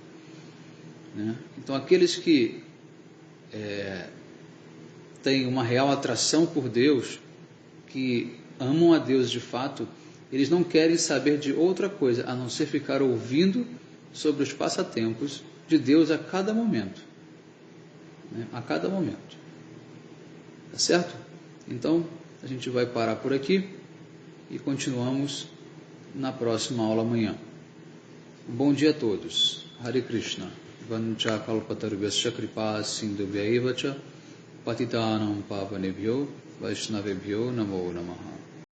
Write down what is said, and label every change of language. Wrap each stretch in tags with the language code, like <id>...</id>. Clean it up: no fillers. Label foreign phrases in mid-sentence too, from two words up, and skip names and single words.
<pt>Então aqueles que têm uma real atração por Deus, que amam a Deus de fato, eles não querem saber de outra coisa a não ser ficar ouvindo sobre os passatempos de Deus a cada momento. A cada momento. Tá certo? Então, a gente vai parar por aqui e continuamos na próxima aula amanhã. Bom dia a todos.</pt> <sa>हरे कृष्ण. वाञ्छा कल्पतरुभ्यश्च कृपा सिन्धुभ्य एवच पतितानां पावनेभ्यो वैष्णवेभ्यो नमो नमः.</sa>